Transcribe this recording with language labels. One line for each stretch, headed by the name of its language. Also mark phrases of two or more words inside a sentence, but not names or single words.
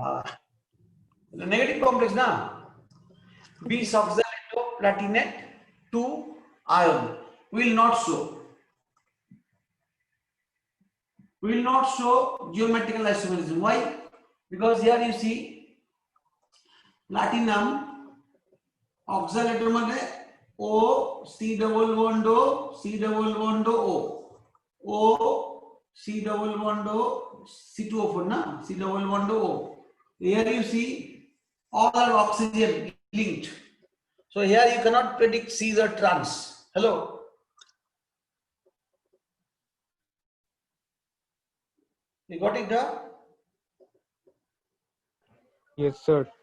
English: the negative complex na bis oxalato platinate 2 ion will not show geometrical isomerism why because here you see platinum oxalato মানে O C double bond O C double bond O O C double bond O C2O4 na C double bond O here you see all are oxygen linked so here you cannot predict C's or trans hello you got it huh? Yes, sir.